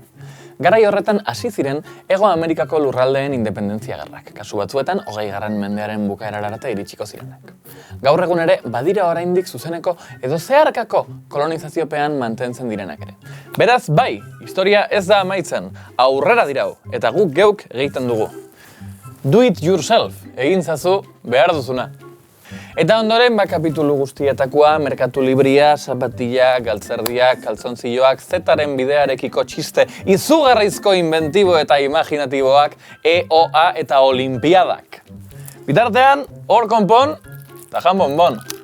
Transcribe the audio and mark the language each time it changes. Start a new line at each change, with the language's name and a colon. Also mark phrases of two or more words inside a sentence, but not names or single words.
Basque: Garai horretan hasi ziren Hego Amerikako lurraldeen independentzia gerrak, kasu batzuetan 20. mendearen bukaerara arte iritsiko zirenak. Gaur egun ere badira oraindik zuzeneko edo zeharkako kolonizaziopean mantentzen direnak ere. Beraz, bai, historia ez da amaitzen, aurrera dirau, eta guk geuk egiten dugu.
English: Do it yourself,
Basque: egin zazu behar duzuna. Eta ondoren, kapitulu guztietakoa, merkatu libria, zapatilla, galtzerdiak, kaltzontzilloak, zetaren bidearekiko txiste, izugarrizko inventibo eta imaginatiboak, EOA eta olimpiadak. Bitartean, hor konpon, eta jan bonbon.